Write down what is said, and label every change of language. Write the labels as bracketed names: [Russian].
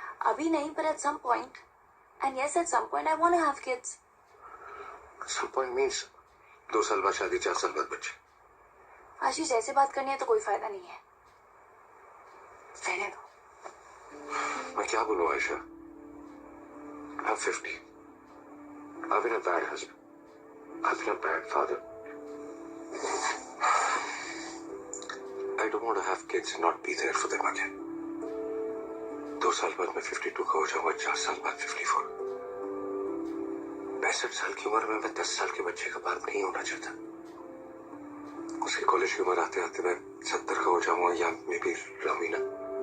[Hindi] अभी नहीं, [English] but at some point. And yes, at some point I want to have kids. Some point means [Hindi] 2 साल बाद शादी, 4 साल बाद बच्चे। आशीष, ऐसे बात करनी है तो कोई फायदा नहीं है। रहने दो। मैं क्या बोलूं Ayesha? [English] I'm 50. I've been a bad husband. I've been a bad father. I don't want to have kids and not be there for them again. [Hindi] 2 साल बाद मैं 52 का हो जाऊंगा, 4 साल बाद 54। 65 साल की उम्र में मैं 10 साल के बच्चे का बाप नहीं होना चाहता। उसकी कॉलेज की उम्र आते आते मैं 70 का हो जाऊंगा या मे बी रामीना।